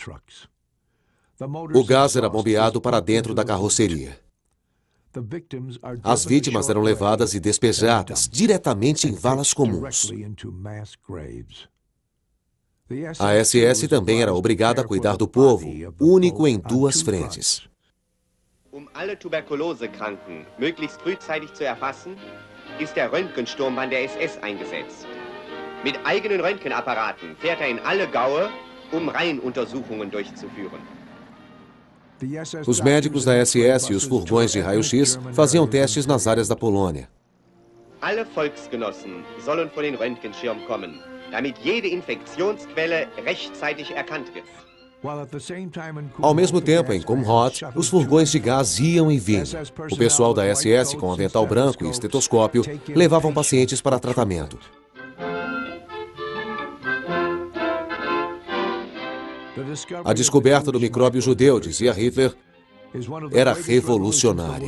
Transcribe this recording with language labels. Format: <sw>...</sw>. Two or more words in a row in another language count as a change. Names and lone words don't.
<pt>O gás era bombeado para dentro da carroceria. As vítimas eram levadas e despejadas diretamente em valas comuns. A SS também era obrigada a cuidar do povo, único em 2 frentes.</pt> <de>Alle Tuberkulosekranken möglichst frühzeitig zu erfassen, ist der Röntgensturmband der SS eingesetzt. Mit eigenen Röntgenapparaten fährt in alle Gaue, Reihenuntersuchungen durchzuführen.</de> <pt>Os médicos da SS e os furgões de raio-x faziam testes nas áreas da Polônia.</pt> <de>Alle Volksgenossen sollen vor den Röntgenschirm kommen, damit jede Infektionsquelle rechtzeitig erkannt wird.</de> <pt>Ao mesmo tempo, em Kulmhod, os furgões de gás iam e vinham. O pessoal da SS, com avental branco e estetoscópio, levavam pacientes para tratamento. A descoberta do micróbio judeu, dizia Hitler, era revolucionária.</pt>